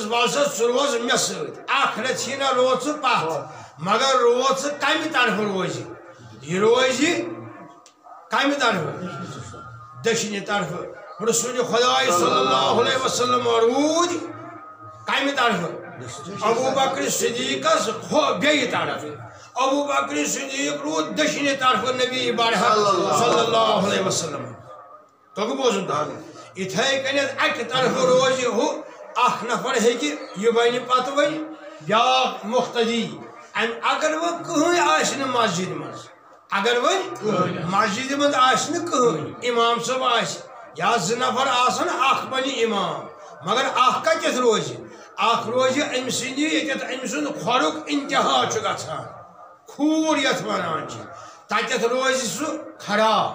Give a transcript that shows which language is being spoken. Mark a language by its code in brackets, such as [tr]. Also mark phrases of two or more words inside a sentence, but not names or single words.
[ks] وَل سا ژٕ روز مےٚ سۭتۍ اکھ رٮ۪تھ چھی نا روز ژٕ پتھ مگر روز ژٕ کمہِ طرفہٕ روزِ یہ روزِ کمہِ طرفہٕ دٔچھنہِ طرفہٕ رسول خدا صلی [ar] اللہ علیہ وسلم [ks] روٗدۍ کمہِ طرفہٕ ابو بکر صدیقس بیٚیہِ طرف ابو بکر صدیق روٗد دٔچھنہِ طرفہٕ نبی برحق [ar] صلی اللہ علیہ وسلم [ks] توٚگ بوزُن یِتھے کٔنٮ۪تھ اکہِ طرفہٕ روزِ ہُہ اکھ نفر ہیکہِ یہ ونہِ پتہٕ وۄنۍ بیاکھ مقتدی اگر وۄنۍ کٕہٕنۍ آسہِ نہٕ مسجد منٛز اگر وۄنۍ مسجد منٛز آسہِ نہٕ کٕہٕنۍ امام صٲب آسہِ یا زٕ نفر آسن اکھ بنہِ امام مگر اکھ کتٮ۪تھ روزِ اکھ روزِ أمۍ سٕنٛدِ ییٚتٮ۪تھ أمۍ سُنٛد کھۄرُک انتہا چھُ گژھان کھوٗر یتھ ونان چھِ تتٮ۪تھ روزِ سُہ کھڑا